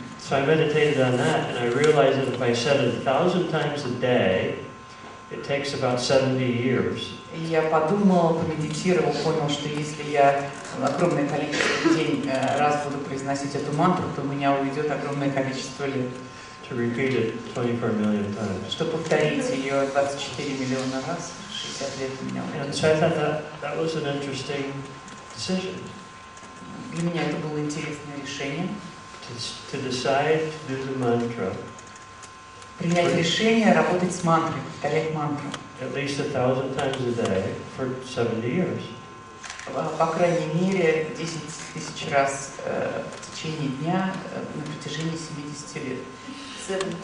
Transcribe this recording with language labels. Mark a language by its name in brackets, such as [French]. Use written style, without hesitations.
[English] So I meditated on that, and I realized that if I said it 1,000 times a day, it takes about 70 years. [Russian] И я подумал, помедитировал, понял, что если я огромное количество дней раз буду произносить эту мантру, то у меня уйдет огромное количество лет. [English] To repeat it 24 million times. [Russian] Чтобы повторить ее 24 миллиона раз, 60 лет у меня уйдет. [English] And so I thought that was an interesting decision. [Russian] Для меня это было интересное решение. [English] To decide to do the mantra. [Russian] Принять решение работать с мантрой, повторять мантру. [English] At least 1,000 times a day for 70 years. [Russian] По крайней мере, 10 тысяч раз в течение дня на протяжении 70 лет.